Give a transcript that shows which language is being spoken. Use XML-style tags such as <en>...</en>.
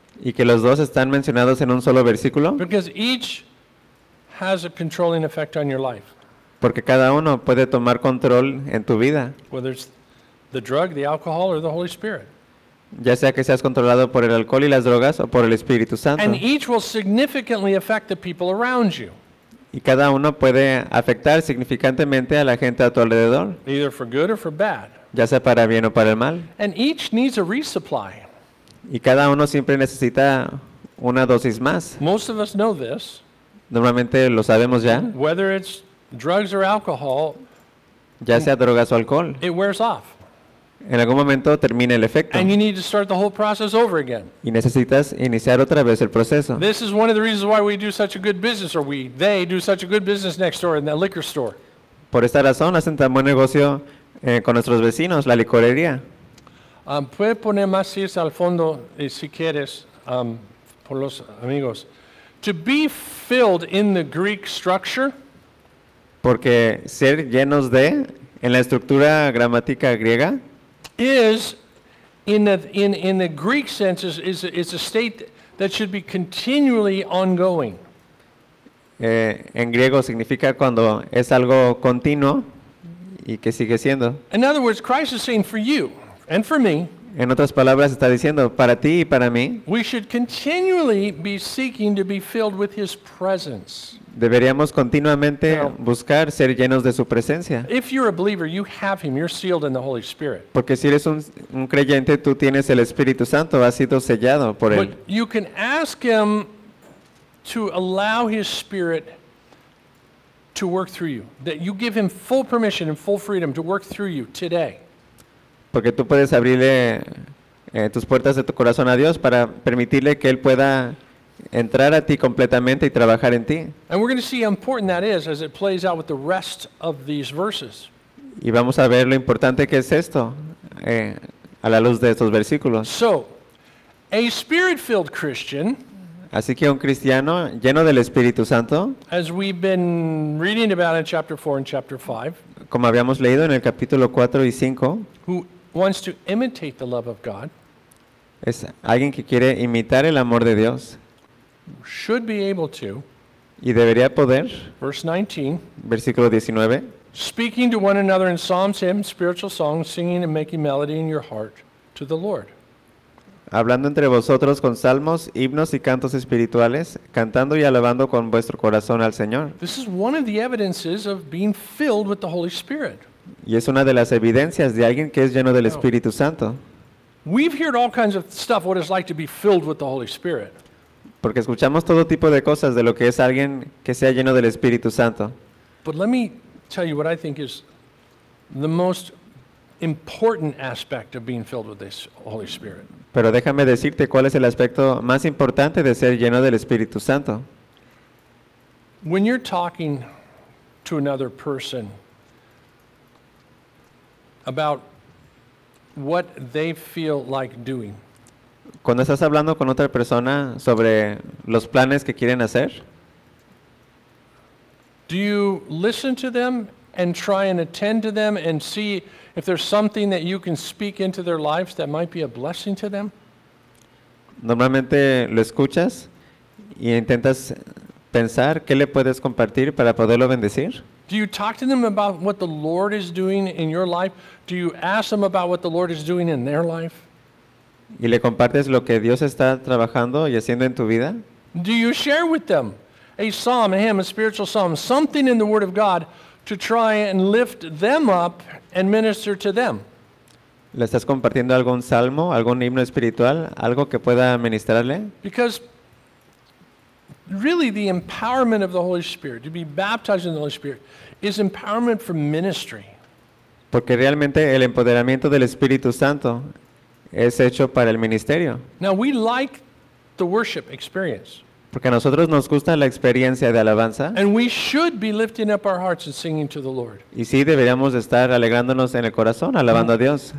<es>Y que los dos están mencionados en un solo versículo.</es> <en>Because each has a controlling effect on your life.</en> <es>Porque cada uno puede tomar control en tu vida.</es> <en>Whether it's the drug, the alcohol, or the Holy Spirit.</en> <es>Ya sea que seas controlado por el alcohol y las drogas o por el Espíritu Santo.</es> <en>And each will significantly affect the people around you.</en> <es>Y cada uno puede afectar significantemente a la gente a tu alrededor.</es> <en>Either for good or for bad.</en> <es>Ya sea para bien o para el mal.</es> <en>And each needs a resupply.</en> <es>Y cada uno siempre necesita una dosis más.</es> <en>Most of us know this.</en> <es>Normalmente lo sabemos ya.</es> <en>Whether it's drugs or alcohol,</en> <es>ya sea drogas o alcohol,</es> <en>it wears off.</en> <es>En algún momento termina el efecto.</es> <en>And you need to start the whole process over again.</en> <es>Y necesitas iniciar otra vez el proceso.</es> <en>This is one of the reasons why we do such a good business, or they do such a good business next door in that liquor store.</en> <es>Por esta razón hacen tan buen negocio con nuestros vecinos, la licorería. Puedes poner más sillas al fondo si quieres, por los amigos.</es> <en>To be filled in the Greek structure.</en> <es>Porque ser llenos de, en la estructura gramática griega.</es> <en>Is in the Greek sense is a state that should be continually ongoing.</en> <es>En griego significa cuando es algo continuo y que sigue siendo.</es> <en>In other words, Christ is saying for you and for me.</en> <es>En otras palabras, está diciendo para ti y para mí.</es> <en>We should continually be seeking to be filled with His presence.</en> <es>Deberíamos continuamente buscar ser llenos de su presencia.</es> <en>If you're a believer, you have Him. You're sealed in the Holy Spirit.</en> <es>Porque si eres un creyente, tú tienes el Espíritu Santo. Has sido sellado por él.</es> <en>But you can ask Him to allow His Spirit to work through you. That you give Him full permission and full freedom to work through you today.</en> <es>Porque tú puedes abrirle tus puertas de tu corazón a Dios para permitirle que Él pueda entrar a ti completamente y trabajar en ti.</es> <en>And we're going to see how important that is as it plays out with the rest of these verses.</en> <es>Y vamos a ver lo importante que es esto a la luz de estos versículos.</es> <en>So, a spirit-filled Christian,</en> <es>así que un cristiano lleno del Espíritu Santo,</es> <en>as we've been reading about in chapter 4 and chapter 5,</en> <es>como habíamos leído en el capítulo 4 y 5,</es> <en>who wants to imitate the love of God,</en> <es>es alguien que quiere imitar el amor de Dios,</es> <en>should be able to,</en> <es>y debería poder,</es> <en>verse 19,</en> <es>versículo 19,</es> <en>speaking to one another in psalms, hymns, spiritual songs, singing and making melody in your heart to the Lord.</en> <es>Hablando entre vosotros con salmos, himnos y cantos espirituales, cantando y alabando con vuestro corazón al Señor.</es> <en>This is one of the evidences of being filled with the Holy Spirit.</en> <es>Y es una de las evidencias de alguien que es lleno del Espíritu Santo.</es> <en>We've heard all kinds of stuff what it's like to be filled with the Holy Spirit.</en> <es>Porque escuchamos todo tipo de cosas de lo que es alguien que sea lleno del Espíritu Santo.</es> <en>But let me tell you what I think is the most important aspect of being filled with this Holy Spirit.</en> <es>Pero déjame decirte cuál es el aspecto más importante de ser lleno del Espíritu Santo.</es> <en>When you're talking to another person about what they feel like doing.</en> <es>Cuando estás hablando con otra persona sobre los planes que quieren hacer,</es> <en>do you listen to them and try and attend to them and see if there's something that you can speak into their lives that might be a blessing to them?</en> <es>Normalmente lo escuchas y intentas pensar qué le puedes compartir para poderlo bendecir.</es> <en>Do you talk to them about what the Lord is doing in your life? Do you ask them about what the Lord is doing in their life?</en> <es>¿Y le compartes lo que Dios está trabajando y haciendo en tu vida?</es> <en>Do you share with them a psalm, a hymn, a spiritual psalm, something in the Word of God to try and lift them up and minister to them?</en> <es>¿Le estás compartiendo algún salmo, algún himno espiritual, algo que pueda ministrarle?</es> <en>Because really, the empowerment of the Holy Spirit, to be baptized in the Holy Spirit, is empowerment for ministry.</en> <es>Porque realmente el empoderamiento del Espíritu Santo es hecho para el ministerio.</es> <en>Now, we like the worship experience.</en> <es>Porque a nosotros nos gusta la experiencia de alabanza.</es> <en>And we should be lifting up our hearts and singing to the Lord.</en> <es>Y sí, deberíamos estar alegrándonos en el corazón, alabando a Dios.</es>